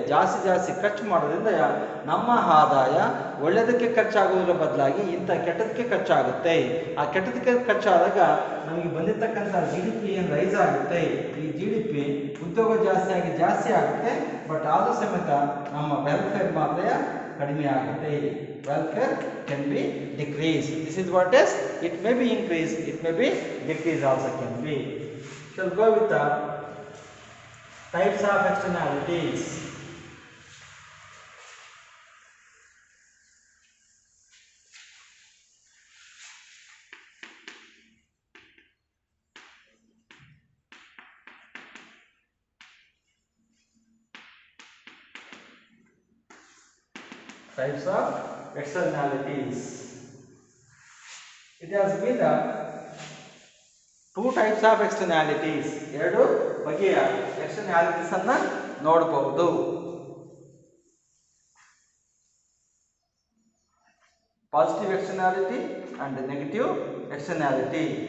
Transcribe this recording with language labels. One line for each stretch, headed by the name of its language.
Kannada: ಜಾಸ್ತಿ ಖರ್ಚು ಮಾಡೋದ್ರಿಂದ ನಮ್ಮ ಆದಾಯ ಒಳ್ಳೆಯದಕ್ಕೆ ಖರ್ಚಾಗೋದ್ರ ಬದಲಾಗಿ ಇಂಥ ಕೆಟ್ಟದಕ್ಕೆ ಖರ್ಚಾಗುತ್ತೆ. ಆ ಕೆಟ್ಟದಕ್ಕೆ ಖರ್ಚಾದಾಗ ನಮಗೆ ಬಂದಿರತಕ್ಕಂಥ GDP ಏನು ರೈಸ್ ಆಗುತ್ತೆ. ಈ GDP ಉದ್ಯೋಗ ಜಾಸ್ತಿ ಆಗುತ್ತೆ, ಬಟ್ ಆದರೂ ಸಮೇತ ನಮ್ಮ ವೆಲ್ಫೇರ್ ಮಾತ್ರ ಕಡಿಮೆ ಆಗುತ್ತೆ.
English: Welfare can be decreased. This is what is, it may be increased, it may be decreased also can be. Shall go with the types of externalities. Types of externalities. It has been the two types of externalities.
Kannada: ಎರಡು ಬಗೆಯ externalities ಅನ್ನ ನೋಡಬಹುದು.
English: Positive externality and negative externality.